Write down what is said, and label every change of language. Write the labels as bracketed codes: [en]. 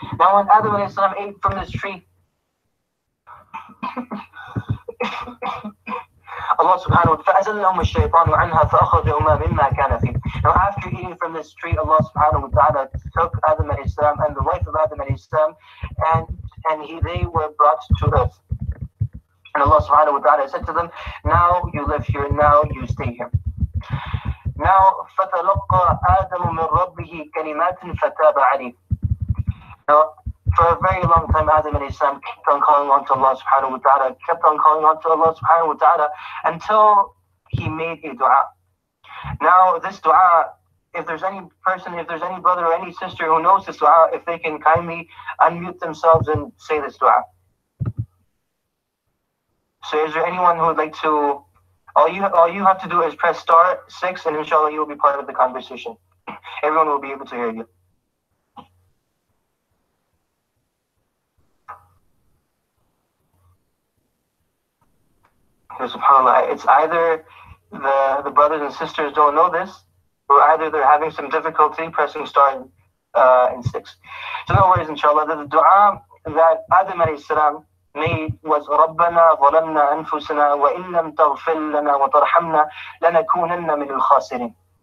[en] Now when Adam alayhi salam ate from this tree, Allah subhanahu wa ta'ala [ar] فَأَزَلَّهُمَ الشَّيْطَانُ عَنْهَا فَأَخْرَجَهُمَا مِمَّا كَانَ فِيهِ. [en] Now after eating from this tree, Allah subhanahu wa ta'ala took Adam alayhi salam and the wife of Adam alayhi salam, and they were brought to earth. And Allah subhanahu wa ta'ala said to them, now you live here, now you stay here. Now [ar] فَتَلَقَّى آدَمُ مِنْ رَبِّهِ كَلِمَاتٍ فَتَابَ عَلَيْهِ. [en] Now, for a very long time, Adam alayhi salam kept on calling on to Allah subhanahu wa ta'ala, kept on calling on to Allah subhanahu wa ta'ala until he made a dua. Now, this dua, if there's any brother or any sister who knows this dua, if they can kindly unmute themselves and say this dua. So is there anyone who would like to, all you have to do is press *6 and inshallah you will be part of the conversation. Everyone will be able to hear you. SubhanAllah, it's either the brothers and sisters don't know this, or either they're having some difficulty pressing and 6. So no worries, inshallah. The dua that Adam alayhi salam made was [ar] رَبَّنَا ظَلَمْنَا أَنفُسَنَا وَإِن لَمْ تَغْفِرْ لَنَا وَتَرْحَمْنَا لَنَكُونَنَّ مِنَ الْخَاسِرِينَ.